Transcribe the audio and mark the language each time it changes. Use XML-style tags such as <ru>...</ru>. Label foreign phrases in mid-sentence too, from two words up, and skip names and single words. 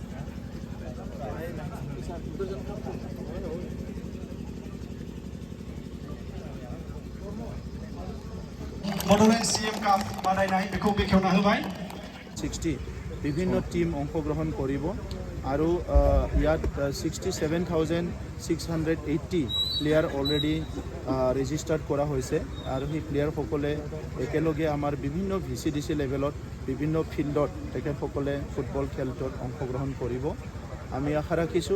<brx>बड'लेण्ड CM काप बादायनाय बेखौ बेखेवना होबाय</brx> <as>60 বিভিন্ন টিম অংশগ্ৰহণ কৰিব আৰু ইয়াত 67,680 প্লেয়াৰ</as> <en>already registered</en> <as>কৰা হৈছে আৰু সেই প্লেয়াৰসকলে একেলগে আমাৰ বিভিন্ন VCDC লেভেলত বিভিন্ন ফিল্ডত তেখেতসকলে ফুটবল খেলটোত অংশগ্ৰহণ কৰিব আমি আশা ৰাখিছোঁ</as>